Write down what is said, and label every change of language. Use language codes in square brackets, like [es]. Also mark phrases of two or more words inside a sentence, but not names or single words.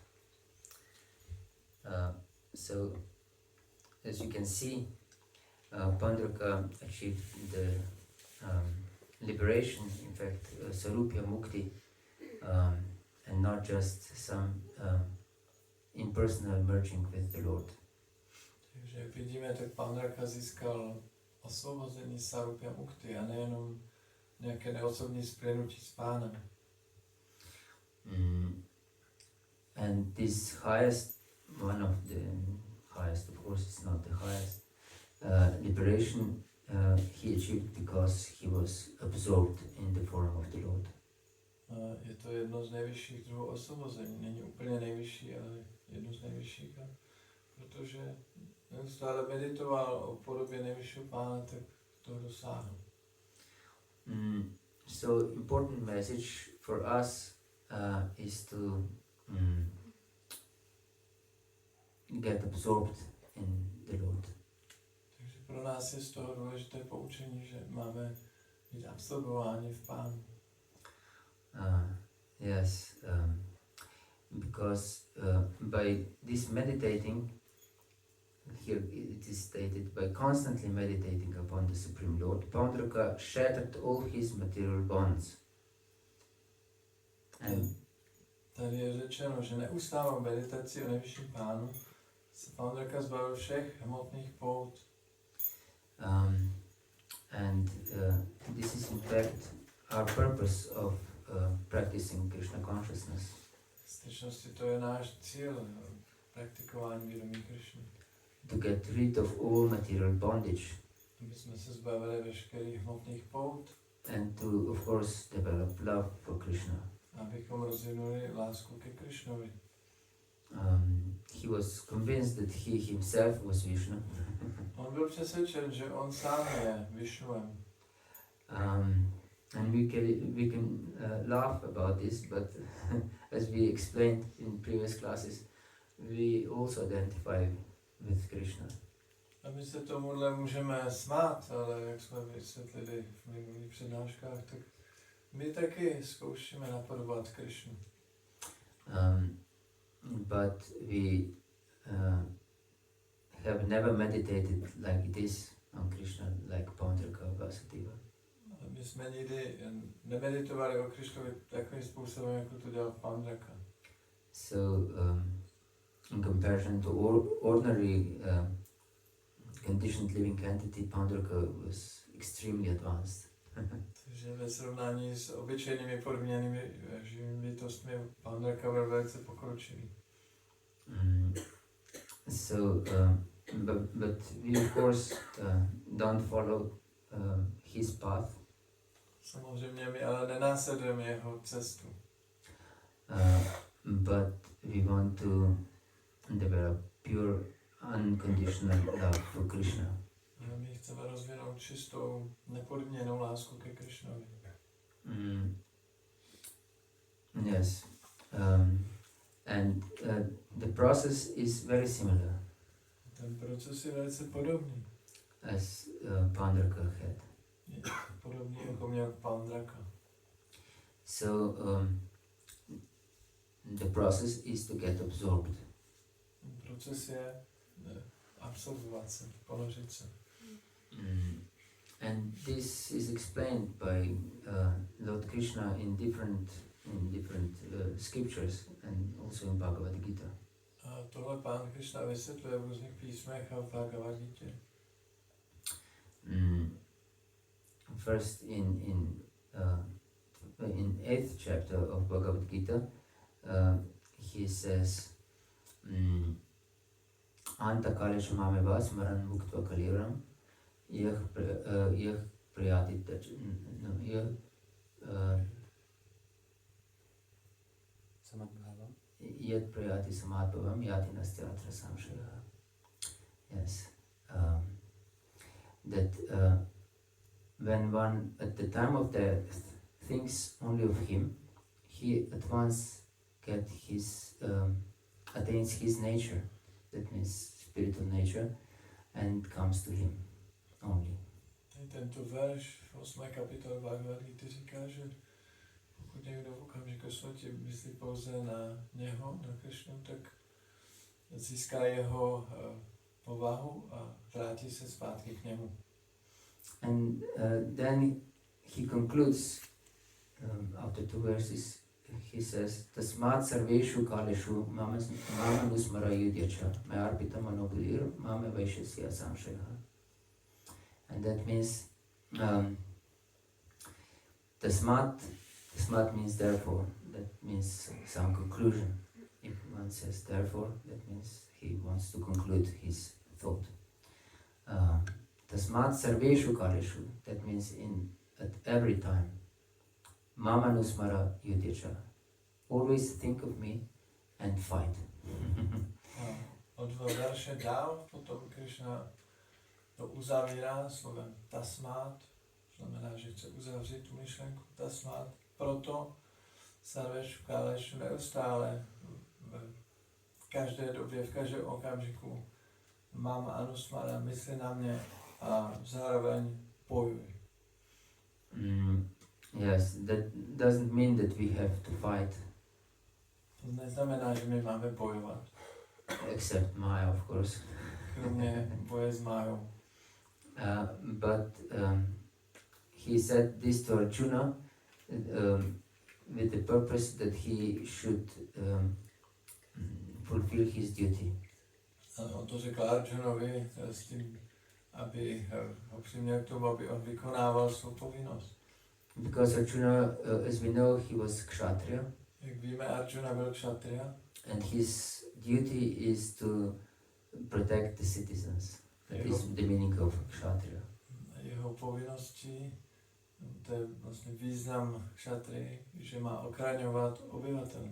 [en] So, as you can see, Paundraka achieved the liberation, in fact, [sa] Sarupya Mukti, [en] and not just some impersonal merging with the Lord. [cs] Takže jak vidíme, tak Pandraka získal osvobození [sa] Sarupya Mukti [cs] a nejenom nějaké neosobní splynutí s pánem. [en] And this highest, one of the highest, of course it's not the highest, liberation he achieved because he was absorbed in the form of the Lord. [cs] Je to jedno z nejvyšších druhů osvobození. Není úplně nejvyšší, ale jedno z nejvyšších. A protože neustále meditoval o podobě nejvyššího pána, tak toho dosáhl. [en] So important message for us is to get absorbed in the Lord. [cs] Takže pro nás je z toho důležité poučení, že máme být absorbováni v Pánu. [en] Yes, because by this meditating, here it is stated, by constantly meditating upon the Supreme Lord, Paundraka shattered all his material bonds. And [cs] Tady je řečeno, že neustálou meditací o nejvyšším Pánu se Paundraka zbavil všech hmotných pout. [en] And this is in fact our purpose of practicing Krishna consciousness. [cs] V skutečnosti to je náš cíl praktikování vědomí Krišny. [en] To get rid of all material bondage [cs] Aby jsme se zbavili veškerých hmotných pout, [en] and to, of course, develop love for Krishna. [cs] abychom rozvinuli lásku ke Krišnovi. [en] He was convinced that he himself was Vishnu. [cs] On byl přesvědčen, že on sám je Višnuem. [en] And we can laugh about this, but as we explained in previous classes, we also identify with Krishna. [cs] A my se tomuhle můžeme smát, ale jak jsme vysvětlili v minulých přednáškách, tak my taky zkoušíme napodobovat Krišnu. [en] But we have never meditated like this on Krishna, like Paundraka Vasudeva. [cs] Ale my jsme nikdy nemeditovali o Krišnovi takovým způsobem, jako to dělal Paundraka. [en] So, in comparison to ordinary conditioned living entity, Paundraka was extremely advanced. [cs] Takže ve srovnání s obyčejnými podmíněnými živými bytostmi Paundraka byl velice pokročilý. [en] But we of course don't follow his path. [cs] Samozřejmě my ale nenásledujeme jeho cestu. [en] But we want to develop pure, unconditional love for Krishna. [cs] Ale my chceme rozvinout čistou, nepodmíněnou lásku ke Krišnovi. [en] Yes. And the process is very similar [cs] Ten proces je velice podobný. [en] as Paundraka had. [cs] Je podobný, jako měl Paundraka. [en] So the process is to get absorbed. [cs] Ten proces je absorbovat se, ponořit se. [en] And this is explained by Lord Krishna in different scriptures and also in Bhagavad Gita. [cs] A tohle Pán Krishna vysvětluje v různých písmech a v Bhagavad Gita. [en] First in 8th chapter of Bhagavad Gita, he says, [sa] Anta kalesha mameva smaran muktva kaliram yah priyati yad priyati samadbhavam yati nastyatra samshaya. [en] Yes. That when one at the time of death thinks only of him, he at once attains his nature, that means spiritual nature, and comes to him only. [cs] Tento verš v 8. kapitole Bhagavad Gita říká, že pokud někdo v okamžiku smrti myslí pouze na něho, na Krišnu, tak získá jeho povahu a vrátí se zpátky k němu. [en] And then he concludes, after 2 verses, he says, [sa] Tasmat sarveshu kaleshu mama nusmara yudyacha mayarpita manobulir mama vaishasya samshaya. [en] And that means Tasmat means therefore, that means some conclusion. If one says therefore, that means he wants to conclude his thought. [sa] Tasmat sarveshu kaleshu, [en] that means at every time. [sa] Mama Nusmara Yudhyacha. [en] Always think of me and fight. [cs] A o 2 verše dál potom Krishna to uzavírá slovem tasmát, znamená, že chce uzavřít tu myšlenku tasmát, proto [sa] Sarveshu Kaleshu [cs] neustále v každé době, v každém okamžiku [sa] mám Anusmara, [cs] mysli na mě a zároveň bojuj. [en] Yes, that doesn't mean that we have to fight, [cs] To neznamená, že my máme bojovat, [en] except Maya, of course. [cs] kromě boje s Májou. [en] But he said this to Arjuna with the purpose that he should fulfill his duty. [cs] A on to řekl Arjunovi s tím, aby ho přiměl k tomu, aby on vykonával svou povinnost. [en] Because Arjuna, as we know, he was Kshatriya, [cs] Jak víme, Arjuna byl kshatriya, [en] and his duty is to protect the citizens. That is the meaning of Kshatriya. [cs] jeho povinností, to je vlastně význam kshatry, že má ochraňovat obyvatele.